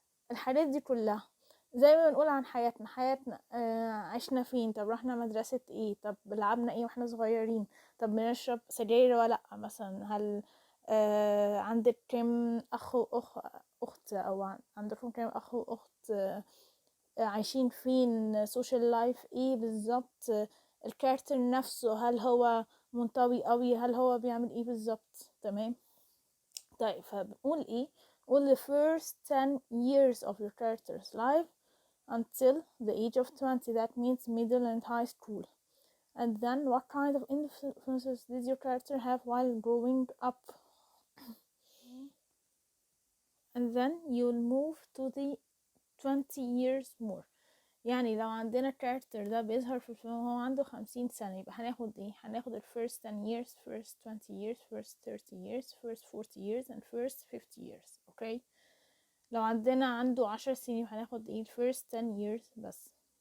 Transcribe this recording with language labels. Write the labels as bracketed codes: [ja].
[ar] الحاجات دي كلها زي ما بنقول عن حياتنا عشنا فين؟ طب رحنا مدرسة ايه؟ طب لعبنا ايه واحنا صغيرين؟ طب بنشرب سجاير ولا لا؟ مثلا هل عندك كم اخ اخت او عندكم كم اخ واخت؟ عايشين فين؟ سوشيال لايف ايه بالظبط؟ الكاركتر نفسه هل هو منطوي قوي؟ هل هو بيعمل ايه بالظبط؟ تمام. طيب فبنقول ايه؟ قول [en] the first 10 years of your character's life until the age of 20. That means middle and high school. And then what kind of influences did your character have while growing up? And then you'll move to the 20 years more. [ar] يعني لو عندنا كاركتر ده بيظهر في الفيلم وهو عنده 50 سنة, يبقى هناخد ايه؟ هناخد ال [en] first 10 years, first 20 years, first 30 years, first 40 years, and first 50 years. [ar] اوكي, لو عندنا عنده 10 سنين هناخد ايه؟ [en] first 10 years [ar] بس.